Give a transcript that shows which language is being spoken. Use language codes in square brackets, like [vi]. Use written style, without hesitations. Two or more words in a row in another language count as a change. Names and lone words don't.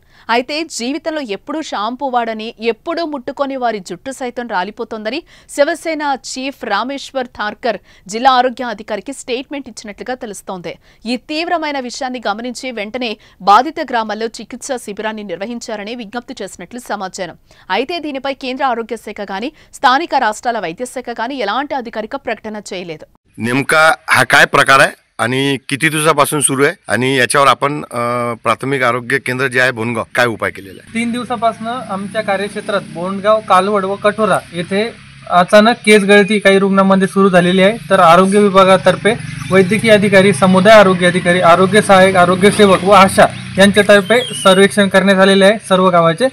[te] అయితే జీవితంలో ఎప్పుడూ షాంపూ వాడని, ఎప్పుడూ ముట్టుకొని వారి జుట్టు సైతం రాలిపోతోందని శివసేన చీఫ్ రామేశ్వర్ థార్కర్ జిల్లా ఆరోగ్య అధికారికి స్టేట్మెంట్ ఇచ్చినట్లుగా తెలుస్తోంది. ఈ తీవ్రమైన విషయాన్ని గమనించి వెంటనే బాధిత గ్రామాల్లో చికిత్సా శిబిరాన్ని నిర్వహించారని విజ్ఞప్తి చేసినట్లు సమాచారం. అయితే దీనిపై కేంద్ర ఆరోగ్య శాఖ గానీ స్థానిక రాష్ట్రాల వైద్య శాఖ గానీ ఎలాంటి అధికారిక ప్రకటన చేయలేదు. [mr] नेमका हा काय प्रकार आहे आणि किती दिवसापासून सुरू आहे आणि याच्यावर आपण प्राथमिक आरोग्य केंद्र जे आहे बोंडगाव काय उपाय केलेला आहे? 3 दिवसापासून आमच्या कार्यक्षेत्रात बोंडगाव, कालवड व कठोरा येथे अचानक केस गळती काही रुग्णांमध्ये सुरू झालेली आहे. तर आरोग्य विभागातर्फे वैद्यकीय अधिकारी, समुदाय आरोग्य अधिकारी, आरोग्य सहाय्यक, आरोग्य सेवक व आशा यांच्यातर्फे सर्वेक्षण करण्यात आलेले आहे सर्व गावाचे.